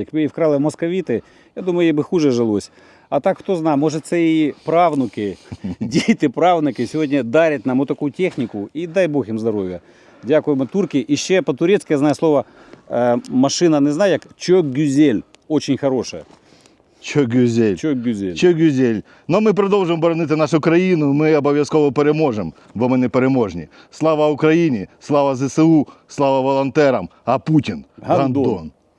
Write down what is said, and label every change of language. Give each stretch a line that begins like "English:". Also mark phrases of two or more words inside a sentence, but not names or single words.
Ukrainian: Якби її вкрали московіти, я думаю, їй би хуже жилось. А так, хто знає, може це її правнуки, діти, правнуки сьогодні дарять нам отаку техніку і дай Бог їм здоров'я. Дякуємо, турки. І ще по-турецьки я знаю слово машина, не знаю як,
Turkish: çok güzel,
Ukrainian: дуже хороша.
Turkish: Çok güzel. Çok güzel. Çok güzel.
Ukrainian: Ну, ми продовжуємо боронити нашу країну, ми обов'язково переможемо, бо ми не переможні. Слава Україні, слава ЗСУ, слава волонтерам, а Путін – Гандон. гандон.